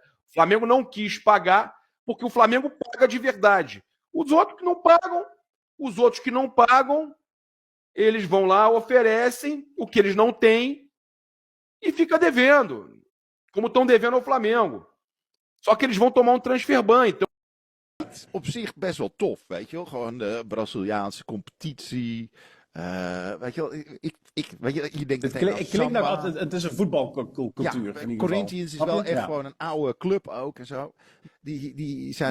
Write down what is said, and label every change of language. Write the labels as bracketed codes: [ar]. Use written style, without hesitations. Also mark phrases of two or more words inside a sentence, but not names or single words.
[pt] O Flamengo não quis pagar, porque o Flamengo paga de verdade. Os outros que não pagam, eles vão lá, oferecem o que eles não têm e fica devendo. Como estão devendo ao Flamengo. Só que eles vão tomar um transfer ban, então. [nl] Op zich best wel tof, weet je wel. Gewoon de Braziliaanse competitie. Weet je wel, weet je, je denkt het klinkt nou altijd, het is een voetbalcultuur. Ja, Corinthians is wel echt gewoon een oude club ook en zo. Die zijn